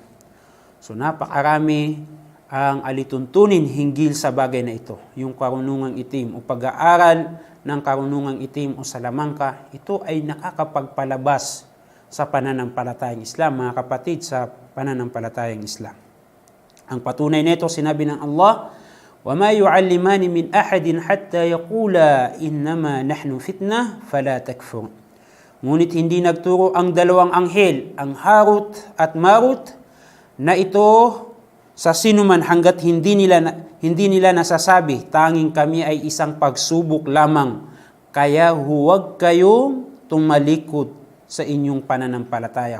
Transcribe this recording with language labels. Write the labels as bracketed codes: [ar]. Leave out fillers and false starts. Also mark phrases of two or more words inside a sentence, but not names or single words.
[tl] So napakarami ang alituntunin hinggil sa bagay na ito. Yung karunungang itim o pag-aaral ng karunungang itim o salamangka, ito ay nakakapagpalabas sa pananampalatayang Islam, mga kapatid, sa pananampalatayang Islam. Ang patunay nito, sinabi ng Allah, [ar] وَمَا يُعَلِّمَانِ مِنْ أَحَدٍ حَتَّى يَقُولَا إِنَّمَا نَحْنُ فِتْنَةٌ فَلَا تَكْفُرْ. [tl] Ngunit hindi nagturo ang dalawang anghel, ang Harut at Marut, na ito sa sinuman hanggat hindi nila nasasabi, tanging kami ay isang pagsubok lamang, kaya huwag kayong tumalikod sa inyong pananampalataya.